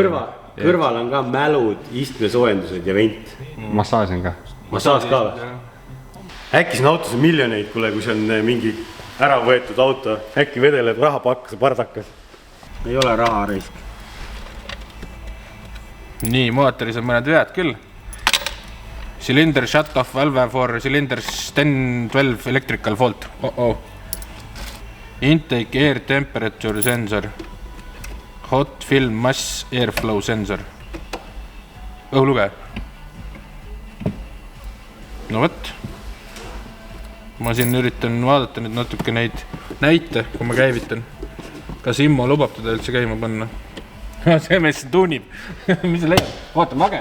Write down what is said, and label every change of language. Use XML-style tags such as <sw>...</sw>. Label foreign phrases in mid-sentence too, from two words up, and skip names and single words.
<et>Kõrval on ka mälud, istmesoojendused ja vent. Massaaž on ka. Massaaž ka või? Äkki siin autos on miljoneid, kui see on mingi ära võetud auto. Äkki vedeleb rahapakkas ja pardakas. Ei ole raha risk. Nii, mootoris on mõned vead küll.</et> <en>Cylinder shut off valve for cylinder 10-12 electrical fault. Intake air temperature sensor. Hot film mass airflow sensor.</en> <et>Õhulugeja. No võt. Ma siin üritan vaadata nüüd natuke neid näite, kui ma käivitan. Kas Immo lubab teda üldse käima panna? See mees tuunib. Mis see leiab? Vaata, mage.</et>